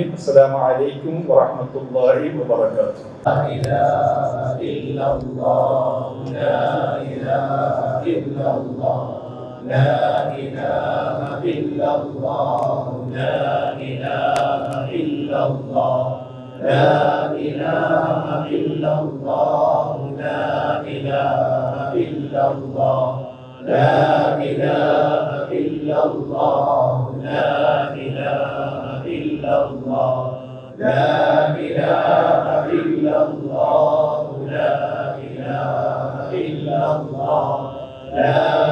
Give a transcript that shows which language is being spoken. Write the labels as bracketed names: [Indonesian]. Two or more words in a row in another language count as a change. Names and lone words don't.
[Arabic] السلام عليكم ورحمة الله وبركاته. لا إله إلا الله لا إله إلا الله لا إله إلا الله لا إله إلا الله لا إله إلا الله لا إله إلا الله لا إله إلا الله لا إله إلا الله لا إله إلا الله لا إله إلا الله لا